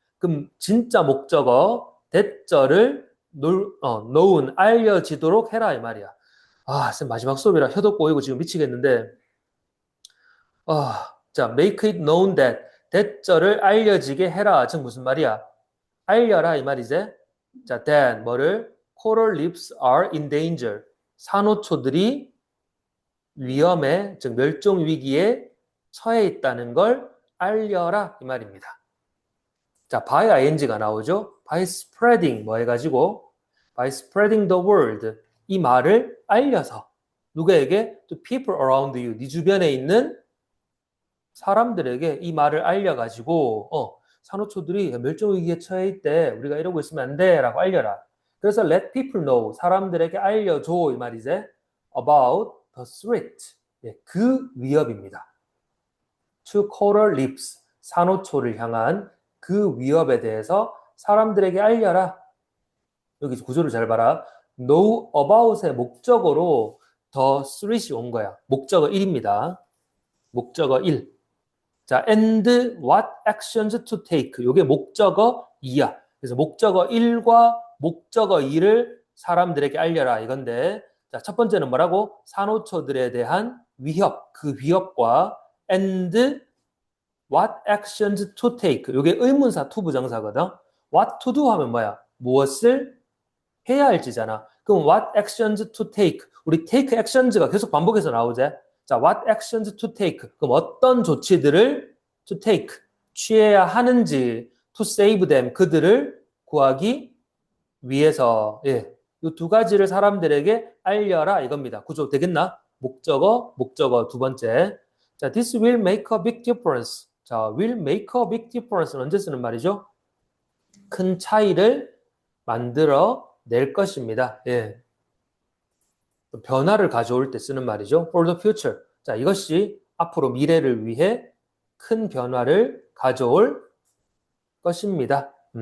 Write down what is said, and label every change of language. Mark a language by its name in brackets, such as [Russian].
[Korean] 그럼 진짜 목적어 that절을 known 알려지도록 해라 이 말이야. 아, 쌤 마지막 수업이라 혀도 꼬이고 지금 미치겠는데 자, [English] make it known that [Korean] that절을 알려지게 해라. 즉 무슨 말이야? 알려라 이 말이지. 자, that 뭐를? [English] coral reefs are in danger. [Korean] 산호초들이 위험에, 즉 멸종 위기에 처해 있다는 걸 알려라 이 말입니다. 자, by ing가 나오죠. by spreading 뭐 해가지고 [English] by spreading the word [Korean] 이 말을 알려서 누구에게? [English] to people around you. [Korean] 네 주변에 있는 사람들에게 이 말을 알려가지고 산호초들이 멸종위기에 처해 있대. 우리가 이러고 있으면 안 돼. 라고 알려라. [English] 그래서 let people know. [Korean] 사람들에게 알려줘. 이 말이지. [English] about the threat. [Korean] 예, 그 위협입니다. [English] to coral reefs. [Korean] 산호초를 향한 그 위협에 대해서 사람들에게 알려라. 여기 구조를 잘 봐라. know about의 목적어로 the threat이 온 거야. 목적어 1입니다. 목적어 1. [English] 자, and what actions to take. [Korean] 요게 목적어 2야. 그래서 목적어 1과 목적어 2를 사람들에게 알려라 이건데 자, 첫 번째는 뭐라고? 산호초들에 대한 위협, 그 위협과 and what actions to take. 요게 의문사 to 부정사거든. what to do 하면 뭐야? 무엇을 해야 할지잖아. [English] 그럼 what actions to take. [Korean] 우리 take actions가 계속 반복해서 나오지. [English] 자, what actions to take. [Korean] 그럼 어떤 조치들을 to take, 취해야 하는지 [English] to save them, [Korean] 그들을 구하기 위해서 이 두 가지를 사람들에게 알려라 이겁니다. 구조 되겠나? 목적어 두 번째. [English] 자, this will make a big difference. [Korean] 자, [English] will make a big difference [Korean] 는 언제 쓰는 말이죠? 큰 차이를 만들어 낼 것입니다. 예. 변화를 가져올 때 쓰는 말이죠. [English] for the future. [Korean] 자, 이것이 앞으로 미래를 위해 큰 변화를 가져올 것입니다.